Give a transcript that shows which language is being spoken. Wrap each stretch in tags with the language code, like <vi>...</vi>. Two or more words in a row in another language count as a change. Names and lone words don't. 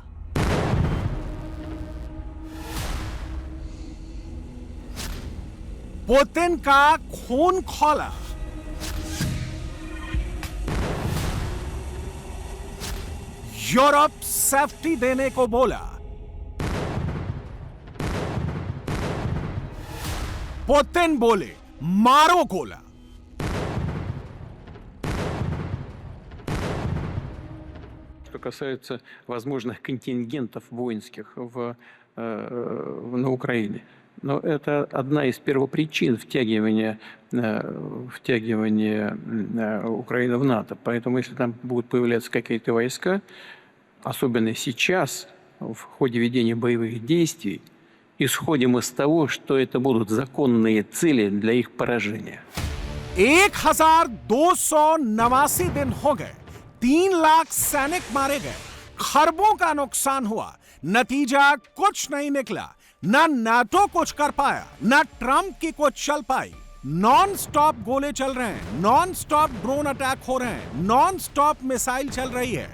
<hi>पुतिन का खून खौला। यूरोप सेफ्टी देने को बोला। पुतिन बोले मारो गोला।</hi> <ru>Что касается возможных контингентов воинских на Украине. Но это одна из первопричин втягивания Украины в НАТО. Поэтому если там будут появляться какие-то войска, особенно сейчас, в ходе ведения боевых действий, исходим из того, что это будут законные цели для их поражения.</ru> <hi>1289 दिन हो गए, 3 लाख सैनिक मारे गए, खरबों का नुकसान हुआ, नतीजा कुछ नहीं निकला। ना नाटो कुछ कर पाया, ना ट्रंप की कुछ चल पाई।</hi> <en>non stop</en> <hi>गोले चल रहे हैं,</hi> <en>non stop drone attack</en> <hi>हो रहे हैं,</hi> <en>non stop missile</en> <hi>चल रही है।</hi>